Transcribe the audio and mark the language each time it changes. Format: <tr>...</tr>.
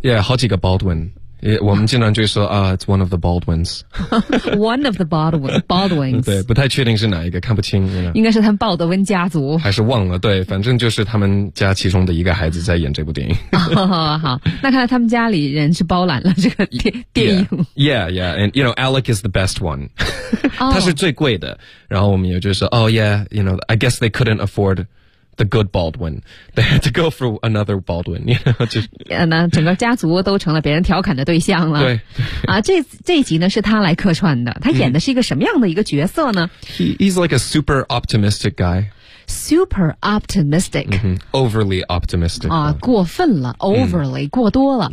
<en>yeah,</en> <zh>好几个</zh> <en>Baldwin、yeah,</en> <zh>我们经常就说啊、</zh> <en>it's one of the Baldwins one of the Baldwins</en> <zh>对，不太确定是哪一个，看不清</zh> <en>you know?</en> <zh>应该是他们鲍德温家族还是忘了，对，反正就是他们家其中的一个孩子在演这部电影好，那看来他们家里人是包揽了这个电影</zh> <en>yeah, yeah, and you know, Alec is the best one</en> <zh>他是最贵的，然后我们也就说</zh> <en>oh yeah, you know, I guess they couldn't afford the good Baldwin. They had to go for another Baldwin. You know,</en> <zh>整个家族都成了别人调侃的对象了。对。啊、这一集呢是他来客串的。他演的是一个什么样的一个角色呢？</zh> <en>He's like a super optimistic guy. Super optimistic.、 Mm-hmm. Overly optimistic.、</en> <zh>啊、过分了 overly,、过多了。</zh>